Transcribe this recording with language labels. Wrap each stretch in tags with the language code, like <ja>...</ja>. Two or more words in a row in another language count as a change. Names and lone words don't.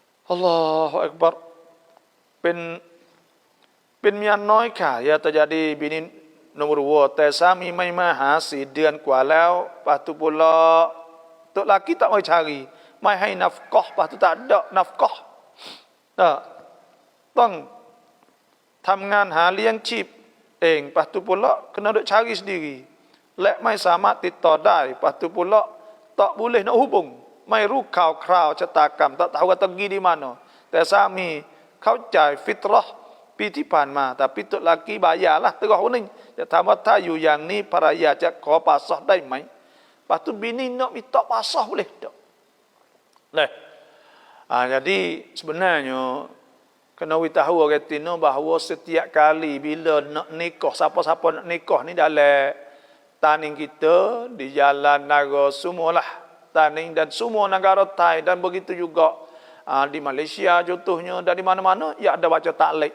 <ar>Allahu Akbar.</ar> <th>เป็นเมียน้อยค่ะอย่าจะ</th> <ms>jadi bini nomor 2</ms> <th>แต่สามีไม่มาหา4 เดือนกว่าแล้ว</th> <ms>lepas tu pula tok laki tak mau cari mai ให้ nafkah lepas tu tak ada nafkah</ms> <th>ต้องทำงานหาเลี้ยงชีพเอง</th> <ms>lepas tu pula kena duk cari sendiri</ms> <th>และไม่สามารถติดต่อได้</th> <ms>lepas tu pula tak boleh nak hubung</ms> <th>ไม่รู้ข่าวคราวชะตากรรม</th> <ms>tak tahu kata pergi di mana</ms> <th>แต่สามีเข้าใจฟิตเราะห์ปีที่ผ่านมา</th> <ms>tapi tok laki bayarlah terus ni</ms> <th>จะถามว่าถ้าอยู่อย่างนี้ภรรยาจะขอpasrahได้ไหม</th> <ms>lepas tu bini nak minta pasrah boleh tak? Jadi sebenarnya kena tahu orang Tino bahawa setiap kali bila nak nikah, siapa-siapa nak nikah ni dalam taning kita di jalan Naga semualah taning dan semua negara Thai dan begitu juga di Malaysia contohnya dan di mana-mana ya ada baca taklid.</ms>